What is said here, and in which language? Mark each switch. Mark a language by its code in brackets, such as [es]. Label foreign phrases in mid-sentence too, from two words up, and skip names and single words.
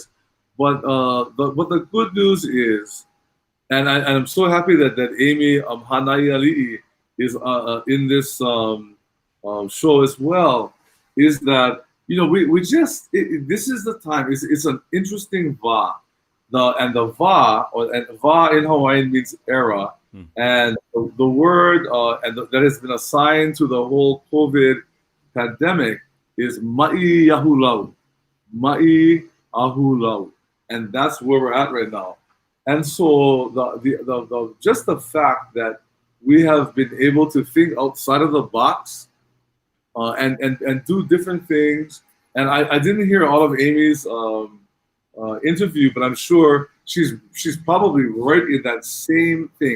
[en] But the good news is, and I'm so happy that Amy Hanai Ali'i is in this show as well, is that we just this is the time. It's an interesting va. The va in Hawaiian means era, and the word that has been assigned to the whole COVID pandemic is [haw] ma'i yahulau, ma'i ahulau, [en] and that's where we're at right now. And so the just the fact that we have been able to think outside of the box and do different things. And I didn't hear all of Amy's interview, but I'm sure she's probably right in that same thing.